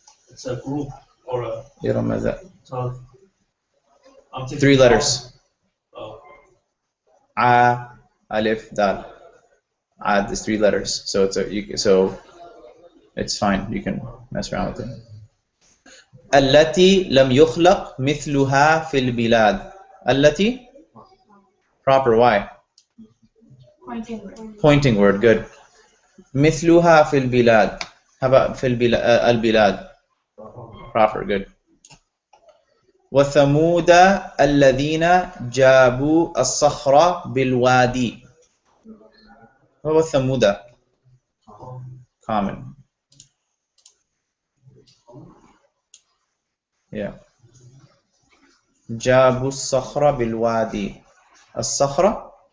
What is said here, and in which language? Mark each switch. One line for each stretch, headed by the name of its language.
English: It's a group or a so I'm thinking 3 letters. Oh, A, Alif, Dal. Ad is 3 letters. So so it's fine. You can mess around with it.
Arabic: التي لم يخلق مثلها في البلاد.
English: التي proper. Why? Pointing word. Good.
Arabic: مثلها في البلاد.
English: How about
Arabic: في البلاد?
English: Proper. Good.
Arabic: وثمود الذين جابوا الصخر بالوادي.
English: What about ثمود? Common. Yeah.
Arabic: جابوا الصخر بالوادي. الصخرة.